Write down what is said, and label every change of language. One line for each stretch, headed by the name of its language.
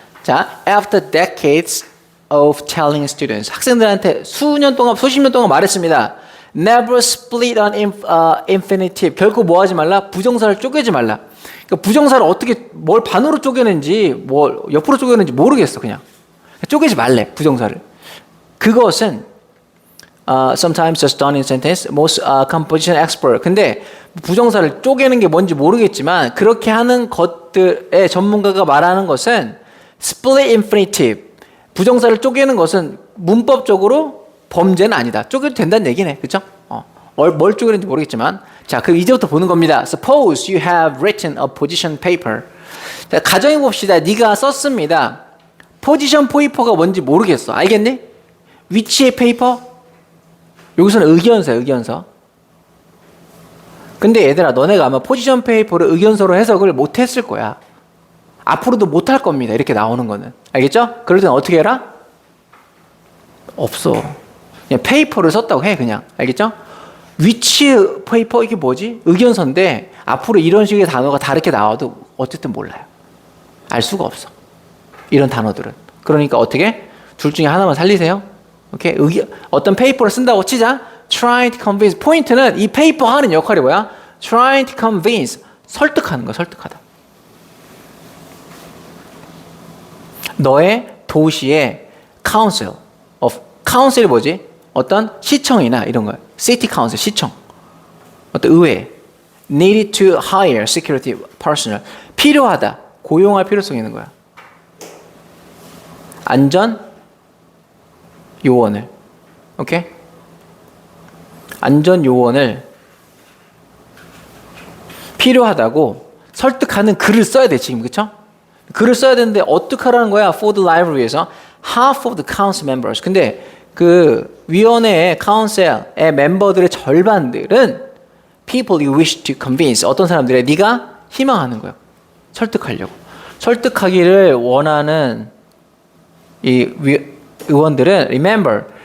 Korean: 자,
English: after decades of telling students
Korean: 학생들한테 수년 동안, 수십 년 동안 말했습니다.
English: Never split an infinitive.
Korean: 결코 뭐 하지 말라? 부정사를 쪼개지 말라. 그러니까 부정사를 어떻게 뭘 반으로 쪼개는지 뭘 옆으로 쪼개는지 모르겠어. 그냥 쪼개지 말래 부정사를.
English: 그것은 sometimes just done in sentence most composition expert.
Korean: 근데 부정사를 쪼개는 게 뭔지 모르겠지만 그렇게 하는 것들의 전문가가 말하는 것은 split infinitive. 부정사를 쪼개는 것은 문법적으로 범죄는 아니다. 쪼개도 된다는 얘기네. 그렇죠? 뭘 쪼개는지 모르겠지만 자, 그럼 이제부터 보는 겁니다.
English: Suppose you have written a position paper.
Korean: 자, 가정해 봅시다. 네가 썼습니다. 포지션 페이퍼가 뭔지 모르겠어. 알겠니? 위치의 페이퍼? 여기서는 의견서야, 의견서. 근데 얘들아, 너네가 아마 포지션 페이퍼를 의견서로 해석을 못했을 거야. 앞으로도 못할 겁니다. 이렇게 나오는 거는. 알겠죠? 그럴 때는 어떻게 해라? 없어. 그냥 페이퍼를 썼다고 해, 그냥. 알겠죠? 위치 페이퍼 이게 뭐지? 의견서인데 앞으로 이런 식의 단어가 다르게 나와도 어쨌든 몰라요. 알 수가 없어. 이런 단어들은. 그러니까 어떻게? 둘 중에 하나만 살리세요. 오케이? 어떤 페이퍼를 쓴다고 치자.
English: Trying to convince.
Korean: 포인트는 이 페이퍼 하는 역할이 뭐야?
English: Trying to convince.
Korean: 설득하는 거야. 설득하다. 너의 도시의 council이 뭐지? 어떤 시청이나 이런 거야. city council, 시청. 어떤 의회.
English: needed to hire security personnel.
Korean: 필요하다. 고용할 필요성이 있는 거야. 안전 요원을. 오케이? 안전 요원을 필요하다고 설득하는 글을 써야 돼, 지금. 그쵸? 글을 써야 되는데 어떻게 하라는 거야?
English: for the library에서 half of the council members. 근데 그 위원회의 council의 멤버들의 절반들은 people you wish to convince.
Korean: 어떤 사람들에 네가 희망하는 거야. 설득하려고. 설득하기를 원하는 이 의원들은
English: remember.